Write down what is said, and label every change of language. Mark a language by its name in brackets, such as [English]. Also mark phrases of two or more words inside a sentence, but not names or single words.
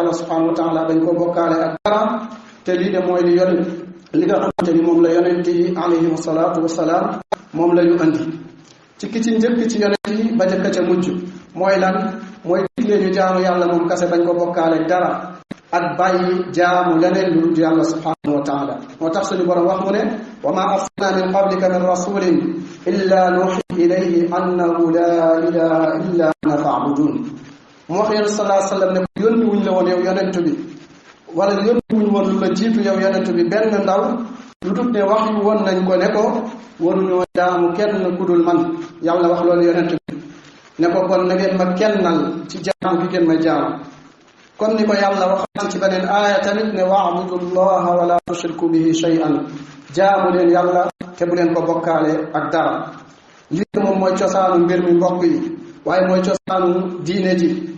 [Wolof] yàlla [Arabic] سبحانه وتعالى [Wolof] dañ ko bokkaale ak dara te lii de mooy li nga xamante ni moom la yonent yi [Arabic] عليهم الصلاة والسلام [Wolof] moom la ñu andi ci ki ci njëkk ci yonent yi ba jëkk ca mujj mooy lan mooy digle ñu jaamu yàlla moom kase bañ ko bokkaale dara ak bàyyi jaamu leneen lu dul yàlla [Arabic] سبحانه وتعالى [Wolof] moo tax suñu borom wax mu ne [Arabic] وما أرسلنا من قبلك من رسول إلا نوحي إليه أنه لا إله إلا أنا فاعبدون [Wolof] mu wax yonent [Arabic] صلى الله عليه وسلم [Wolof] ne ko yónni wuñ la woon yow yonent bi wala yónni wuñ woon lu la jiitu yow yonent bi benn ndaw lu dul ne wax yu woon nañ ko ne ko waruñoo jaamu kenn ku dul man yàlla wax loolu yonent bi ne ko kon na ngeen ma kennal ci jaam bi ngeen ma jaam comme ni ko yàlla waxaat ci beneen aaya tamit ne [Arabic] واعبدوا الله ولا تشركوا به شيئا [Wolof] jaamu leen yàlla te bu leen ko bokkaale ak dara lii moom mooy cosaanu mbir mi mbokk yi waaye mooy cosaanu diine ji